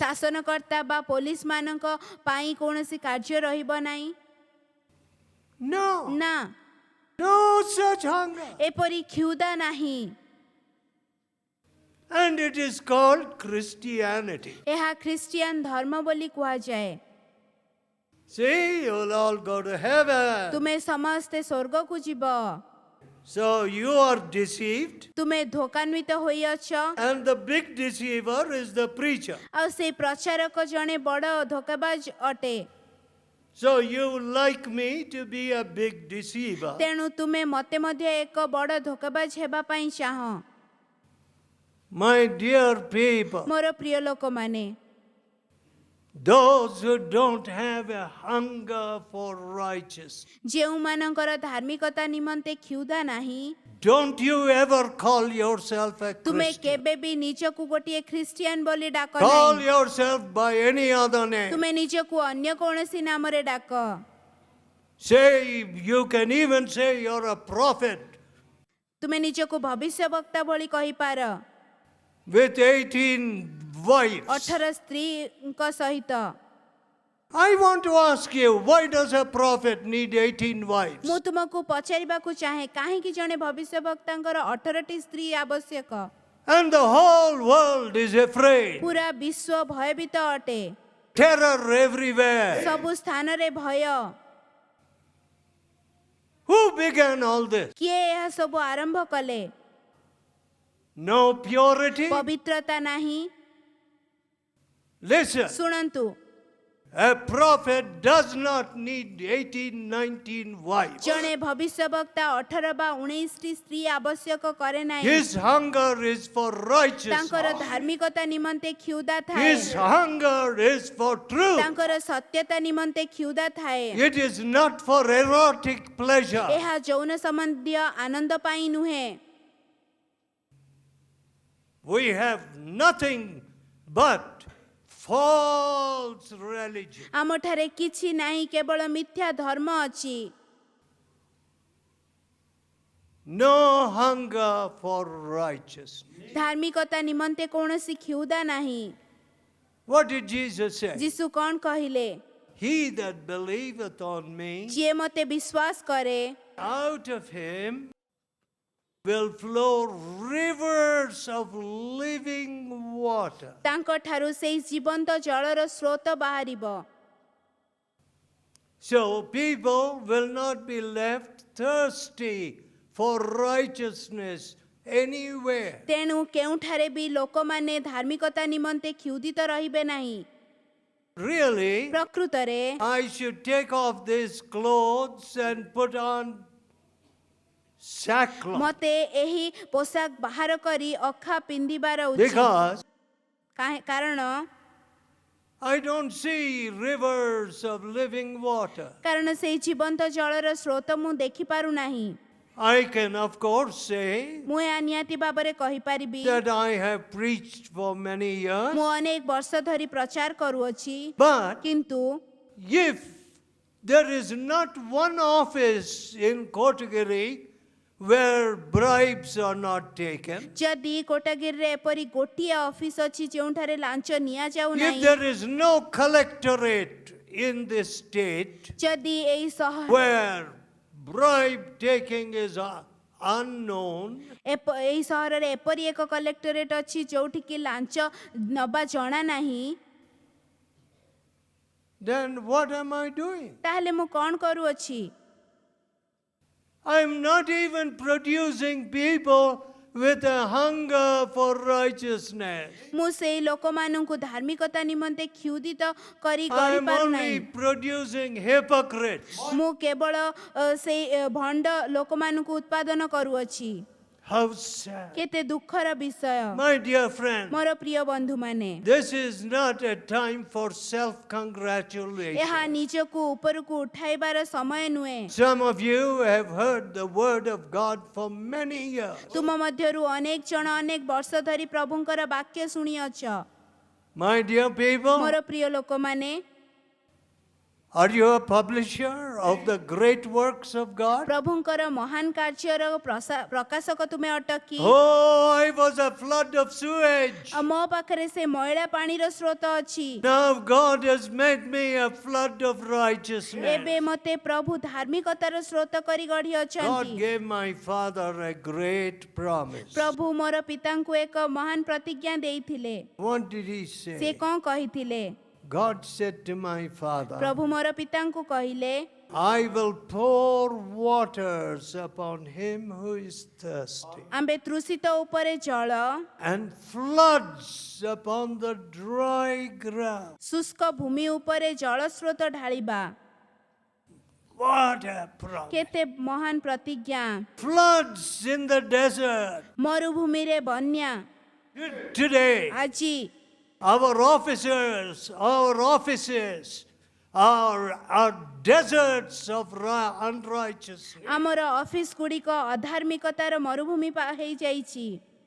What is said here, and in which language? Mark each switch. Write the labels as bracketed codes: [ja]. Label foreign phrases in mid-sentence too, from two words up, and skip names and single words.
[or] ଶାସନକର୍ତ୍ତା ବା ପୋଲିସ ମାନଙ୍କ ପାଇଁ କୌଣସି କାର୍ଯ୍ୟ ରହିବ ନାହିଁ। [en] No, [or] ନା, [en] no such hunger. [or] ଏପରି କ୍ଷୁଧା ନାହିଁ। [en] And it is called Christianity. [or] ଏହା ଖ୍ରୀଷ୍ଟିଆନ ଧର୍ମ ବୋଲି କୁହାଯାଏ। [en] See, you'll all go to heaven. [or] ତୁମେ ସମସ୍ତେ ସ୍ୱର୍ଗକୁ ଯିବ। [en] So you are deceived, [or] ତୁମେ ଧୋକାନ୍ୱିତ ହୋଇଅଛ, [en] and the big deceiver is the preacher. [or] ଆଉ ସେ ପ୍ରଚାରକ ଜଣେ ବଡ଼ ଧୋକାବାଜ ଅଟେ। [en] So you like me to be a big deceiver. [or] ତେଣୁ ତୁମେ ମୋତେ ମଧ୍ୟ ଏକ ବଡ଼ ଧୋକାବାଜ ହେବା ପାଇଁ ଚାହଁ। [en] My dear people, [or] ମୋର ପ୍ରିୟ ଲୋକମାନେ, [en] those who don't have a hunger for righteousness, [or] ଯେଉଁମାନଙ୍କର ଧାର୍ମିକତା ନିମନ୍ତେ କ୍ଷୁଧା ନାହିଁ, [en] don't you ever call yourself a [or] ତୁମେ [en] Christian. [or] କେବେ ବି ନିଜକୁ ଗୋଟିଏ ଖ୍ରୀଷ୍ଟିଆନ ବୋଲି ଡାକ [en] Call [or] ନାହିଁ। [en] yourself by any other name. [or] ତୁମେ ନିଜକୁ ଅନ୍ୟ କୌଣସି ନାମରେ ଡାକ। [en] Say, you can even say you're a prophet [or] ତୁମେ ନିଜକୁ ଭବିଷ୍ୟବକ୍ତା ଭଳି କହିପାର। [en] with 18 wives. [or] 18 ସ୍ତ୍ରୀଙ୍କ ସହିତ। [en] I want to ask you, why does a prophet need 18 wives? [or] ମୁଁ ତୁମକୁ ପଚାରିବାକୁ ଚାହେଁ, କାହିଁକି ଜଣେ ଭବିଷ୍ୟବକ୍ତାଙ୍କର 18ଟି ସ୍ତ୍ରୀ ଆବଶ୍ୟକ? [en] And the whole world is afraid. [or] ପୁରା ବିଶ୍ୱ ଭୟଭୀତ ଅଟେ। [en] Terror everywhere. [or] ସବୁ ସ୍ଥାନରେ ଭୟ। [en] Who began all this? [or] କିଏ ଏହା ସବୁ ଆରମ୍ଭ କଲେ? [en] No purity? [or] ପବିତ୍ରତା ନାହିଁ। [en] Listen, [or] ଶୁଣନ୍ତୁ, [en] a prophet does not need 18, 19 wives. [or] ଜଣେ ଭବିଷ୍ୟବକ୍ତା 18 ବା 19ଟି ସ୍ତ୍ରୀ ଆବଶ୍ୟକ କରେ ନାହିଁ। [en] His hunger is for righteousness. [or] ତାଙ୍କର ଧାର୍ମିକତା ନିମନ୍ତେ କ୍ଷୁଧା ଥାଏ। [en] His hunger is for truth. [or] ତାଙ୍କର ସତ୍ୟତା ନିମନ୍ତେ କ୍ଷୁଧା ଥାଏ। [en] It is not for erotic pleasure. [or] ଏହା ଯୌନ ସମ୍ବନ୍ଧୀୟ ଆନନ୍ଦ ପାଇଁ ନୁହେଁ। [en] We have nothing but false religion. [or] ଆମଠାରେ କିଛି ନାହିଁ, କେବଳ ମିଥ୍ୟା ଧର୍ମ ଅଛି। [en] No hunger for righteousness. [or] ଧାର୍ମିକତା ନିମନ୍ତେ କୌଣସି କ୍ଷୁଧା ନାହିଁ। [en] What did Jesus say? [or] ଯୀଶୁ କ'ଣ କହିଲେ? [en] He that believeth on me, [or] ଯିଏ ମୋତେ ବିଶ୍ୱାସ କରେ, [en] out of him will flow rivers of living water. [or] ତାଙ୍କଠାରୁ ସେହି ଜୀବନ୍ତ ଜଳର ସ୍ରୋତ ବାହାରିବ। [en] So people will not be left thirsty for righteousness anywhere. [or] ତେଣୁ କେଉଁଠାରେ ବି ଲୋକମାନେ ଧାର୍ମିକତା ନିମନ୍ତେ କ୍ଷୁଧିତ ରହିବେ ନାହିଁ। [en] Really, [or] ପ୍ରକୃତରେ [en] I should take off these clothes and put on sackcloth [or] ମୋତେ ଏହି ପୋଷାକ ବାହାର କରି ଅଖା ପିନ୍ଧିବାର ଉଚିତ। [en] because [or] କାରଣ [en] I don't see rivers of living water. [or] ସେହି ଜୀବନ୍ତ ଜଳର ସ୍ରୋତ ମୁଁ ଦେଖିପାରୁନାହିଁ। [en] I can, of course, say [or] ମୁଁ ଏହା ନିହାତି ଭାବରେ କହିପାରିବି, [en] that I have preached for many years, [or] ମୁଁ ଅନେକ ବର୍ଷ ଧରି ପ୍ରଚାର କରୁଅଛି, [en] but [or] କିନ୍ତୁ [en] if there is not one office in Kotagiri where bribes are not taken, [or] ଯଦି କୋଟାଗିରିରେ ଏପରି ଗୋଟିଏ ଅଫିସ ଅଛି ଯେଉଁଠାରେ ଲାଞ୍ଚ ନିଆଯାଉ [en] if [or] ନାହିଁ, [en] there is no collectorate in this state [or] ଯଦି ଏହି ସହର [en] where bribe taking is unknown, [or] ଏହି ସହରରେ ଏପରି ଏକ କଲେକ୍ଟରେଟ୍ ଅଛି ଯୋଉଠିକି ଲାଞ୍ଚ ନେବା ଜଣା ନାହିଁ, [en] then what am I doing? [or] ତାହେଲେ ମୁଁ କ'ଣ କରୁଅଛି? [en] I am not even producing people with a hunger for righteousness. [or] ମୁଁ ସେହି ଲୋକମାନଙ୍କୁ ଧାର୍ମିକତା ନିମନ୍ତେ କ୍ଷୁଧିତ କରି [en] I am [or] କରିପାରୁନାହିଁ। [en] only producing hypocrites. [or] ମୁଁ କେବଳ ସେହି ଭଣ୍ଡ ଲୋକମାନଙ୍କୁ ଉତ୍ପାଦନ କରୁଅଛି। [en] How sad. [or] କେତେ ଦୁଃଖର ବିଷୟ। [en] My dear friend, [or] ମୋର ପ୍ରିୟ ବନ୍ଧୁମାନେ, [en] this is not a time for self-congratulation. [or] ଏହା ନିଜକୁ ଉପରକୁ ଉଠାଇବାର ସମୟ ନୁହେଁ। [en] Some of you have heard the word of God for many years. [or] ତୁମ ମଧ୍ୟରୁ ଅନେକ ଜଣ ଅନେକ ବର୍ଷ ଧରି ପ୍ରଭୁଙ୍କର ବାକ୍ୟ ଶୁଣିଅଛ। [en] My dear people, [or] ମୋର ପ୍ରିୟ ଲୋକମାନେ, [en] are you a publisher of the great works of God? [or] ପ୍ରଭୁଙ୍କର ମହାନ କାର୍ଯ୍ୟର ପ୍ରକାଶକ ତୁମେ ଅଟ କି? [en] Oh, I was a flood of sewage. [or] ମୋ ପାଖରେ ସେ ମଇଳା ପାଣିର ସ୍ରୋତ ଅଛି। [en] Now God has made me a flood of righteousness. [or] ଏବେ ମୋତେ ପ୍ରଭୁ ଧାର୍ମିକତାର ସ୍ରୋତ କରି [en] God [or] ଗଢ଼ିଅଛନ୍ତି। [en] gave my father a great promise. [or] ପ୍ରଭୁ ମୋର ପିତାଙ୍କୁ ଏକ ମହାନ ପ୍ରତିଜ୍ଞା ଦେଇଥିଲେ। [en] What did he [or] ସେ [en] say? [or] କ'ଣ କହିଥିଲେ? [en] God said to my father, [or] ପ୍ରଭୁ ମୋର ପିତାଙ୍କୁ କହିଲେ, [en] I will pour waters upon him who is thirsty, [or] ଆମ୍ଭେ ତୃଷିତ ଉପରେ ଜଳ, [en] and floods upon the dry ground. [or] ଶୁଷ୍କ ଭୂମି ଉପରେ ଜଳ ସ୍ରୋତ ଢାଳିବା। [en] What a promise. [or] କେତେ ମହାନ ପ୍ରତିଜ୍ଞା। [en] Floods in the desert. [or] ମରୁଭୂମିରେ ବନ୍ୟା। [en] Today, [or] ଆଜି [en] our offices are deserts of unrighteousness. [or] ଆମର ଅଫିସ ଗୁଡ଼ିକ ଅଧାର୍ମିକତାର ମରୁଭୂମି ହେଇଯାଇଛି।